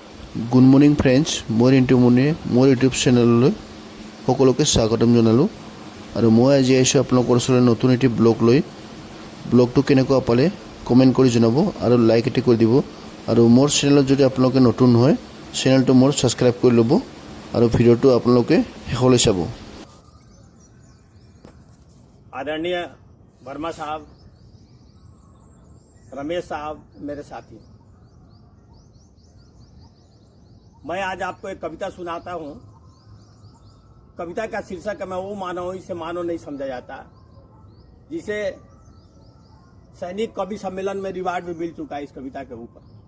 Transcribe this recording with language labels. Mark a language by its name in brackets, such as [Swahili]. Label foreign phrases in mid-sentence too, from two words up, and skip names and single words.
[English] good morning friends, [Assamese] মই ৰিণ্টু মুনিয়ে মোৰ ইউটিউব চেনেললৈ সকলোকে স্বাগতম জনালোঁ। আৰু মই আজি আহিছোঁ আপোনালোকৰ ওচৰলৈ নতুন এটি ব্লগ লৈ। ব্লগটো কেনেকুৱা পালে কমেণ্ট কৰি জনাব আৰু লাইক এটি কৰি দিব। আৰু মোৰ চেনেলত যদি আপোনালোকে নতুন হয় চেনেলটো মোৰ ছাবস্ক্ৰাইব কৰি ল'ব আৰু ভিডিঅ'টো আপোনালোকে শেষলৈ চাব। [Hindi] आदरणीय वर्मा साहब, रमेश साहब, मेरे साथी, मैं आज आपको एक कविता सुनाता हूं। कविता का शीर्षक है मैं वो मानव हूं इसे मानव नहीं समझा जाता, जिसे सैनिक कवि सम्मेलन में रिवार्ड भी मिल चुका है इस कविता के ऊपर।